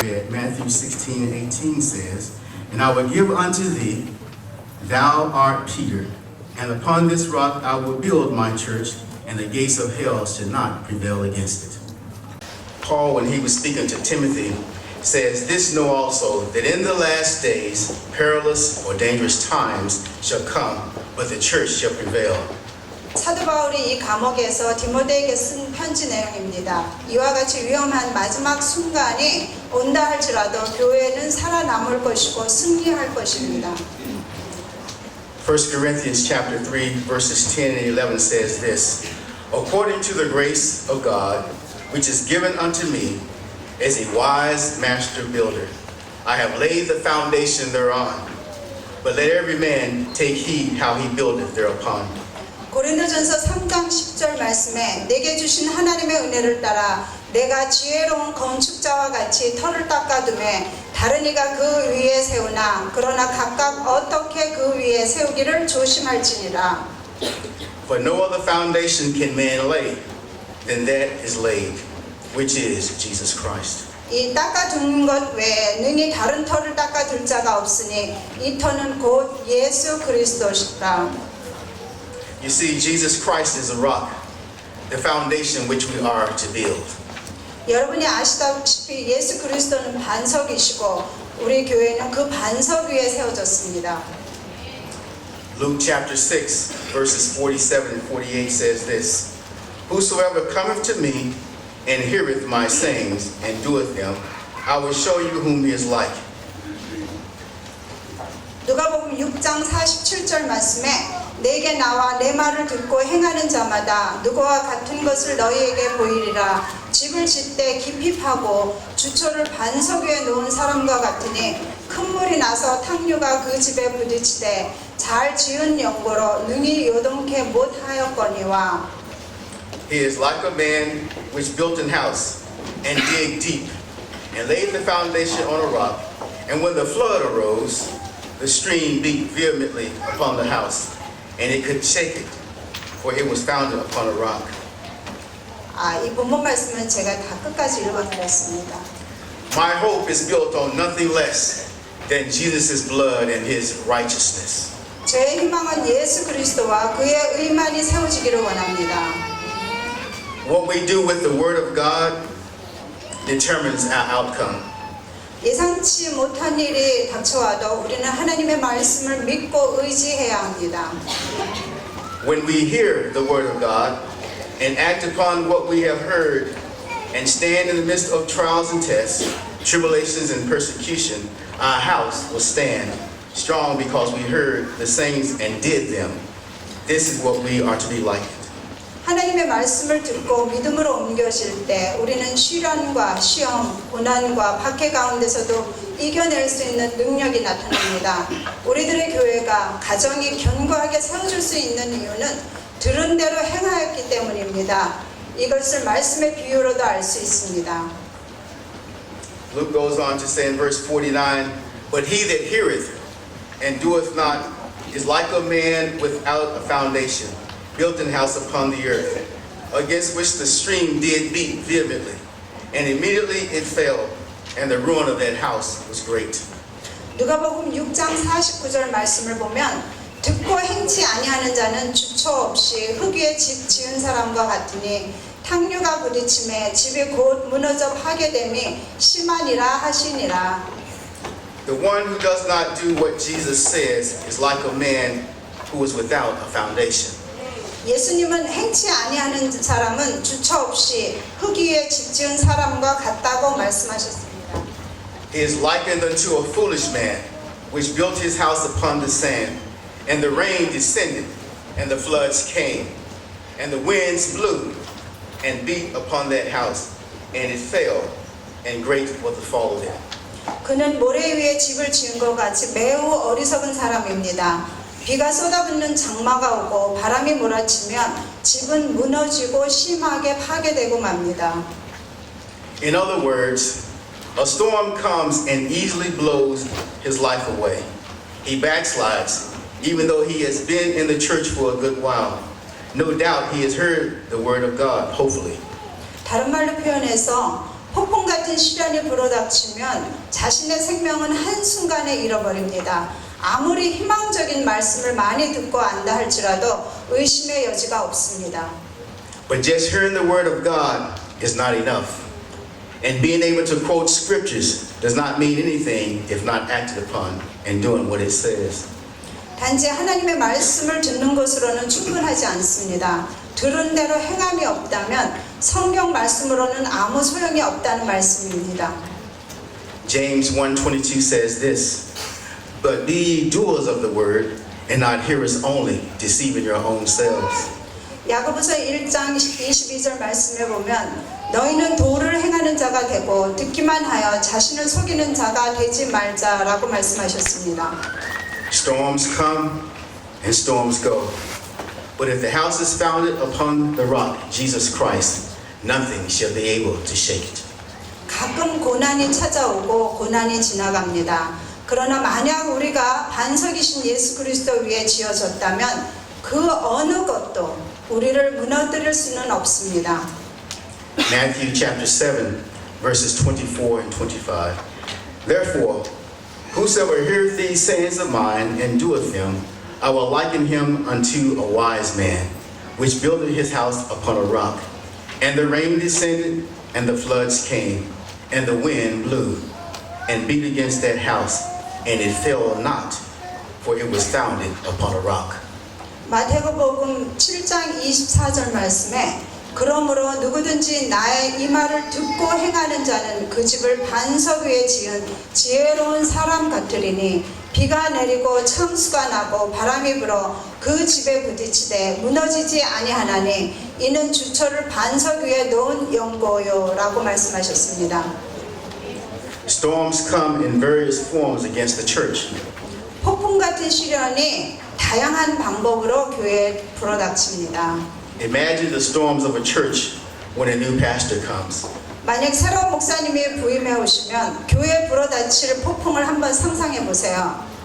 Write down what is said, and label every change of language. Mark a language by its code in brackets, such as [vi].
[en] Matthew 16:18 says, "And I will give unto thee, thou art Peter, and upon this rock I will build my church, and the gates of hell shall not prevail against it." Paul, when he was speaking to Timothy, says, "This know also, that in the last days perilous or dangerous times shall come, but the church shall prevail." [ko] 사도 바울이 이 감옥에서 디모데에게 쓴 편지 내용입니다. 이와 같이 위험한 마지막 순간이 온다 할지라도 교회는 살아남을 것이고 승리할 것입니다. [en] 1 Corinthians chapter 3 verses 10 and 11 says this, "According to the grace of God, which is given unto me as a wise master builder, I have laid the foundation thereon, but let every man take heed how he buildeth thereupon." [ko] 고린도전서 3장 10절 말씀에 내게 주신 하나님의 은혜를 따라 내가 지혜로운 건축자와 같이 터를 닦아두매 다른 이가 그 위에 세우나 그러나 각각 어떻게 그 위에 세우기를 조심할지니라. [en] For no other foundation can man lay than that is laid, which is Jesus Christ. [ko] 이 닦아두는 것 외에 능히 다른 터를 닦아둘 자가 없으니 이 터는 곧 예수 그리스도시라. [en] You see, Jesus Christ is a rock, the foundation which we are to build. [ko] 여러분이 아시다시피 예수 그리스도는 반석이시고 우리 교회는 그 반석 위에 세워졌습니다. [en] Luke chapter 6 verses 47 and 48 says this, "Whosoever cometh to me and heareth my sayings and doeth them, I will show you whom he is like." [ko] 누가복음 6장 47절 말씀에 내게 나와 내 말을 듣고 행하는 자마다 누구와 같은 것을 너희에게 보이리라. 집을 짓되 깊이 파고 주초를 반석 위에 놓은 사람과 같으니 큰 물이 나서 탕류가 그 집에 부딪히되 잘 지은 연고로 능히 요동케 못하였거니와. [en] He is like a man which built an house and dig deep and laid the foundation on a rock, and when the flood arose, the stream beat vehemently upon the house, and it could shake it, for it was founded upon a rock. [ko] 이 본문 말씀은 제가 다 끝까지 읽어드렸습니다. [en] My hope is built on nothing less than Jesus' blood and his righteousness. [ko] 제 희망은 예수 그리스도와 그의 의만이 세워지기를 원합니다. [en] What we do with the Word of God determines our outcome. [ko] 예상치 못한 일이 닥쳐와도 우리는 하나님의 말씀을 믿고 의지해야 합니다. [en] When we hear the Word of God and act upon what we have heard and stand in the midst of trials and tests, tribulations and persecution, our house will stand strong because we heard the sayings and did them. This is what we are to be like. [ko] 하나님의 말씀을 듣고 믿음으로 옮겨질 때 우리는 시련과 시험, 고난과 박해 가운데서도 이겨낼 수 있는 능력이 나타납니다. 우리들의 교회가 가정이 견고하게 세워질 수 있는 이유는 들은 대로 행하였기 때문입니다. 이것을 말씀의 비유로도 알 수 있습니다. [en] Luke goes on to say in verse 49, but he that heareth and doeth not is like a man without a foundation, built an house upon the earth, against which the stream did beat vehemently, and immediately it fell, and the ruin of that house was great. [ko] 누가복음 6장 49절 말씀을 보면 듣고 행치 아니하는 자는 주처 없이 흙 위에 집 지은 사람과 같으니 탕류가 부딪힘에 집이 곧 무너져 파괴됨이 심하니라 하시니라. [en] The one who does not do what Jesus says is like a man who is without a foundation. [ko] 예수님은 행치 아니하는 사람은 주처 없이 흙 위에 집 지은 사람과 같다고 말씀하셨습니다. [en] He is likened unto a foolish man, which built his house upon the sand, and the rain descended, and the floods came, and the winds blew, and beat upon that house, and it fell, and great was the fall of it. [ko] 그는 모래 위에 집을 지은 것 같이 매우 어리석은 사람입니다. 비가 쏟아붓는 장마가 오고 바람이 몰아치면 집은 무너지고 심하게 파괴되고 맙니다. [en] In other words, a storm comes and easily blows his life away. He backslides, even though he has been in the church for a good while. No doubt he has heard the word of God, hopefully. [ko] 다른 말로 표현해서 폭풍 같은 시련이 불어닥치면 자신의 생명은 한순간에 잃어버립니다. 아무리 희망적인 말씀을 많이 듣고 안다 할지라도 의심의 여지가 없습니다. [en] But just hearing the word of God is not enough. And being able to quote scriptures does not mean anything if not acted upon and doing what it says. [ko] 단지 하나님의 말씀을 듣는 것으로는 충분하지 않습니다. 들은 대로 행함이 없다면 성경 말씀으로는 아무 소용이 없다는 말씀입니다. [en] James 1:22 says this, but be ye doers of the word and not hearers only, deceiving your own selves. [ko] 야고보서 1장 22절 말씀에 보면 너희는 도를 행하는 자가 되고 듣기만 하여 자신을 속이는 자가 되지 말자라고 말씀하셨습니다. [en] Storms come and storms go. But if the house is founded upon the rock, Jesus Christ, nothing shall be able to shake it. [ko] 가끔 고난이 찾아오고 고난이 지나갑니다. 그러나 만약 우리가 반석이신 예수 그리스도 위에 지어졌다면 그 어느 것도 우리를 무너뜨릴 수는 없습니다. [en] Matthew chapter 7, verses 24 and 25. Therefore, whosoever heareth these sayings of mine and doeth them, I will liken him unto a wise man, which builded his house upon a rock. And the rain descended, and the floods came, and the wind blew, and beat against that house, and it fell not, for it was founded upon a rock. [ko] 마태복음 7장 24절 말씀에 그러므로 누구든지 나의 이 말을 듣고 행하는 자는 그 집을 반석 위에 지은 지혜로운 사람 같으리니 비가 내리고 창수가 나고 바람이 불어 그 집에 부딪히되 무너지지 아니하나니 이는 주처를 반석 위에 놓은 연고요 라고 말씀하셨습니다. [en] Storms come in various forms against the church. [ko] 폭풍 같은 시련이 다양한 방법으로 교회에 불어닥칩니다. [en] Imagine the storms of a church when a new pastor comes. [ko] 만약 새로운 목사님이 부임해 오시면 교회에 불어닥칠 폭풍을 한번 상상해 보세요.